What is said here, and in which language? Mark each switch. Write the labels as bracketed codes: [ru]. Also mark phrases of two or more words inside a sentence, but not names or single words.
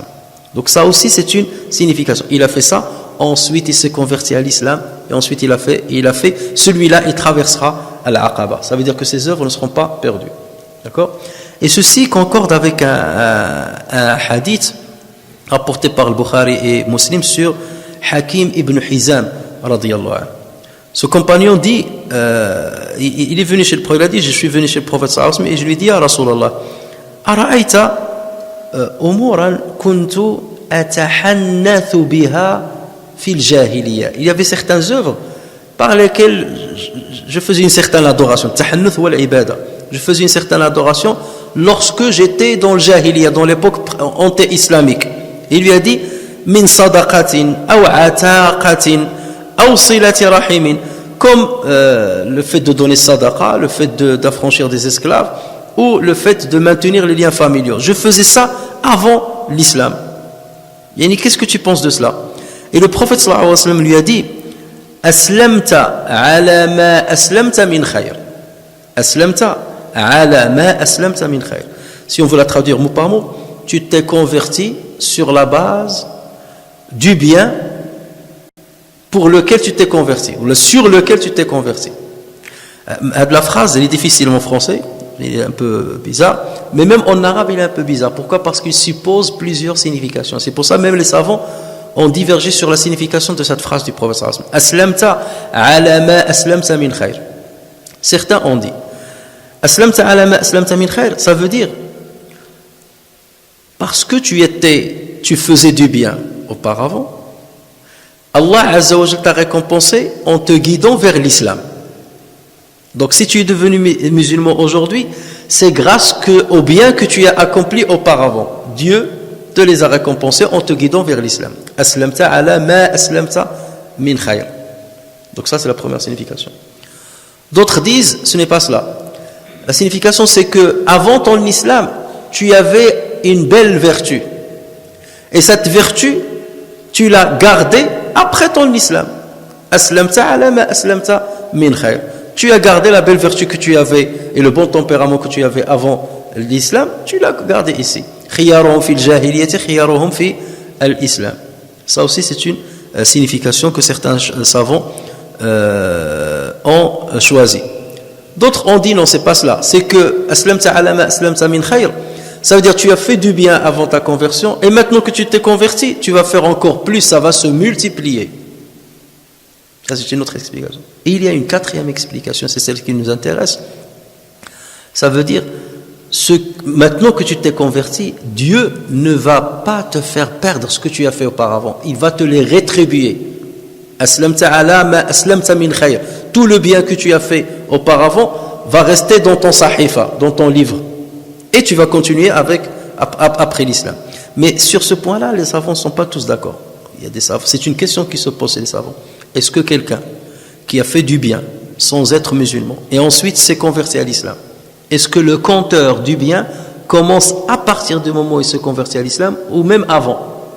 [fr] Donc ça aussi c'est une signification. Il a fait ça, ensuite il s'est converti à l'islam et ensuite il a fait celui-là, il traversera à l'Aqaba. Ça veut dire que ses œuvres ne seront pas perdues. D'accord? Et ceci concorde avec un hadith rapporté par le Bukhari et Muslim sur Hakim ibn Hizam [ar] رضي الله عنه. [fr] Ce compagnon dit, il est venu chez le prophète, il a dit, je suis venu chez le prophète [ar] صلى الله عليه وسلم [fr] et je lui dis, [ar] يا رسول الله، أرأيت أمورا كنت أتحنث بها في الجاهلية. [fr] Il y avait certaines œuvres par lesquelles je faisais une certaine adoration, [ar] تحنث والعبادة. [fr] Je faisais une certaine adoration lorsque j'étais dans le jahiliya, dans l'époque anté-islamique. Il lui a dit, [ar] من صدقة أو عتاقة أو صلة رحم, [fr] comme le fait de donner sadaqa, le fait d'affranchir des esclaves ou le fait de maintenir les liens familiaux. Je faisais ça avant l'islam. Yani, qu'est-ce que tu penses de cela? Et le prophète [ar] صلى الله عليه وسلم [fr] lui a dit, [ar] أسلمت على ما أسلمت من خير. أسلمت على ما أسلمت من خير. [fr] Si on veut la traduire mot par mot, tu t'es converti sur la base du bien pour lequel tu t'es converti, ou sur lequel tu t'es converti. La phrase, elle est difficile en français, elle est un peu bizarre, mais même en arabe, elle est un peu bizarre. Pourquoi? Parce qu'il suppose plusieurs significations. C'est pour ça même les savants ont divergé sur la signification de cette phrase du prophète [ar] صلى الله عليه وسلم. أسلمت على ما أسلمت من خير. [fr] Certains ont dit [ar] أسلمت على ما أسلمت من خير, [fr] ça veut dire parce que tu faisais du bien auparavant, [ar] الله عز وجل [fr] t'a récompensé en te guidant vers l'islam. Donc si tu es devenu musulman aujourd'hui, c'est grâce au bien que tu as accompli auparavant. Dieu te les a récompensés en te guidant vers l'islam. [ar] أسلمت على ما أسلمت من خير. [fr] Donc ça c'est la première signification. D'autres disent, ce n'est pas cela. La signification c'est que avant ton islam, tu avais une belle vertu. Et cette vertu, tu l'as gardée après ton islam. [ar] أسلمت على ما أسلمت من خير. [fr] Tu as gardé la belle vertu que tu avais et le bon tempérament que tu avais avant l'islam, tu l'as gardé ici. [ar] خيارهم في الجاهلية خيارهم في الإسلام. [fr] Ça aussi c'est une signification que certains savants ont choisi. D'autres ont dit non, c'est pas cela. C'est que [ar] أسلمت على ما أسلمت من خير, [fr] ça veut dire tu as fait du bien avant ta conversion et maintenant que tu t'es converti, tu vas faire encore plus, ça va se multiplier. Ça c'est une autre explication. Et il y a une quatrième explication, c'est celle qui nous intéresse. Ça veut dire maintenant que tu t'es converti, Dieu ne va pas te faire perdre ce que tu as fait auparavant. Il va te les rétribuer. [ar] أسلمت على ما أسلمت من خير. [fr] Tout le bien que tu as fait auparavant va rester dans ton sahifa, dans ton livre. Et tu vas continuer après l'islam. Mais sur ce point-là, les savants ne sont pas tous d'accord. Il y a des savants. C'est une question qui se pose, les savants. Est-ce que quelqu'un qui a fait du bien sans être musulman et ensuite s'est converti à l'islam, est-ce que le compteur du bien commence à partir du moment où il se convertit à l'islam ou même avant?